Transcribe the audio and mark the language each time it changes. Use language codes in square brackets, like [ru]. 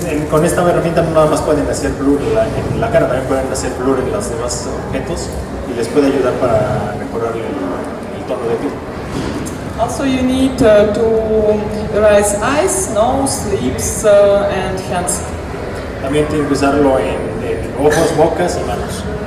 [es] Con esta herramienta no nada más pueden hacer blur en la cara, también pueden hacer blur en los demás objetos y les puede ayudar para mejorar el tono de piel. [en] Also, you need to erase eyes, nose, lips, and hands. [es] También tienen que usarlo en ojos, bocas y manos.